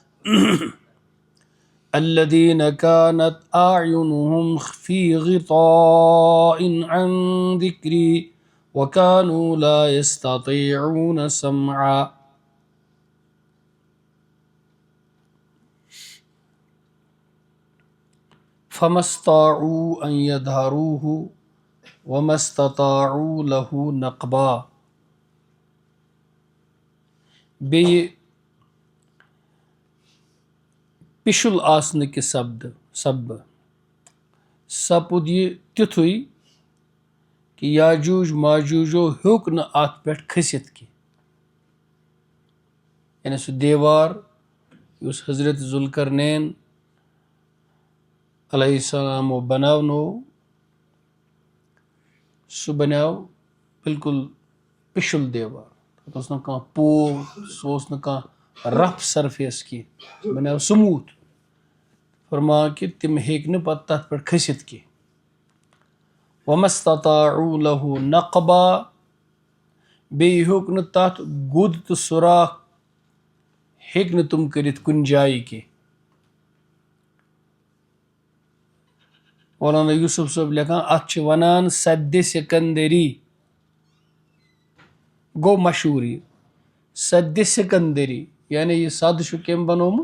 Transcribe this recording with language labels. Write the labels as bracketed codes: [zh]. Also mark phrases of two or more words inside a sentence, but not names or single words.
[ar] الذين كانت أعينهم في غطاء عن ذكري وكانوا لا يستطيعون سمعا فما استطاعوا أن يظهروه وما استطاعوا له نقبا. [ks] بیٚیہِ پِشُل آسنٕکہِ سببہٕ سپُد یہِ تیُتھُے کہ یاجوج ماجوجو ہیوٚک نہٕ اَتھ پٮ۪ٹھ کھٔسِتھ کینٛہہ، یعنی سُہ دیوار یُس حضرت ذوالقرنین علیہ السلامو بناونو سُہ بنیو بالکل پِشُل دیوار، تَتھ اوس نہٕ کانٛہہ پوو، سُہ اوس نہٕ کانٛہہ [en] rough surface [ks] کینٛہہ، سُہ بنیو سموٗتھ. فرماو کہ تِم ہیٚکۍ نہٕ پتہٕ تَتھ پٮ۪ٹھ کھٔسِتھ کینٛہہ. [ar] وَمَا اسْتَطَاعُوا لَهُ نَقْبًا، [ks] بیٚیہِ ہیوٚک نہٕ تَتھ گوٚد تہٕ سوراخ ہیٚکۍ نہٕ تِم کٔرِتھ کُنہِ جایہِ کینٛہہ. مولانا یوسف صٲب لیکھان اَتھ چھِ وَنان سدِ سِکندری، گوٚو مشہوٗر یہِ سدِ سِکندری، یعنی یہِ سد چھُ کٔمۍ بنومُت؟